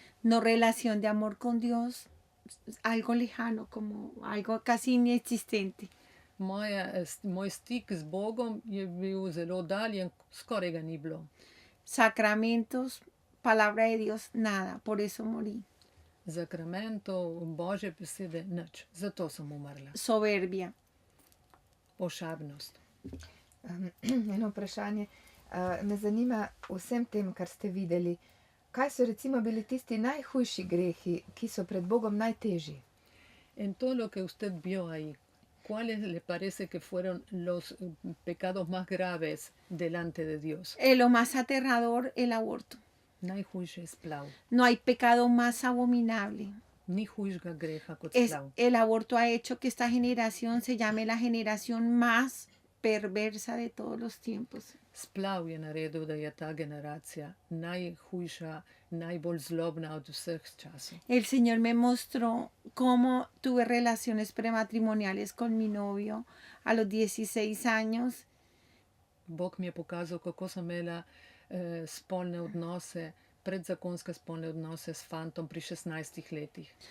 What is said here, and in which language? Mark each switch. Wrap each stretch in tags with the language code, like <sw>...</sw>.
<es>No relación de amor con Dios, algo lejano, como algo casi inexistente.</es> <sl>Moj stik z Bogom je bil zelo oddaljen, skoraj ga ni bilo.</sl> <es>Sacramentos, palabra de Dios, nada, por eso morí.</es> <sl>Zakramentov, Božje besede, nič. Zato sem umrla.</sl> <es>Soberbia.</es> <sl>Ošabnost. Eno vprašanje. Me zanima vsem tem, kar ste videli. Kaj so recimo bili tisti najhujši grehi, ki so pred Bogom najtežji?</sl> <es>En todo lo que usted vio ahí, ¿cuáles le parece que fueron los pecados más graves delante de Dios? Lo más aterrador, el aborto.</es> <sl>Najhujši je splav.</sl> <es>No hay pecado más abominable.</es> <sl>Ni hujšega greha kot</sl> <es>Es,</es> <sl>splav.</sl> <es>el aborto ha hecho que esta generación se llame la generación más perversa de todos los tiempos.</es> <sl>Splav je naredil, da je ta generacija najhujša, najbolj zlobna od vseh časov.</sl> <es>El Señor me mostró cómo tuve relaciones prematrimoniales con mi novio a los 16 años.</es> <sl>Bog mi je pokazal, kako sem imela spolne odnose, predzakonske spolne odnose s fantom pri 16 letih.</sl>